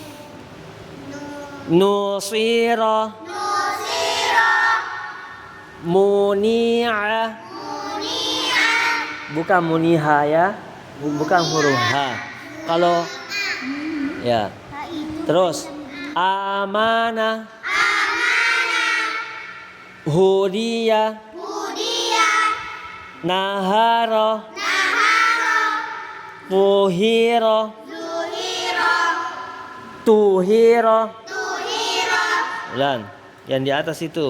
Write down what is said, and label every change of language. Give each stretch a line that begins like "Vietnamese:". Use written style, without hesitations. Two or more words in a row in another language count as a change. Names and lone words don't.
Arabic: Nusira. Muni'a.
Indonesian: Bukan muniha ya. Bukan huruf ha. Kalau ya. Terus amana.
Arabic: Hudiya. Nahara. Fuhira.
Indonesian: Tuhira. Ulan, yang di atas itu.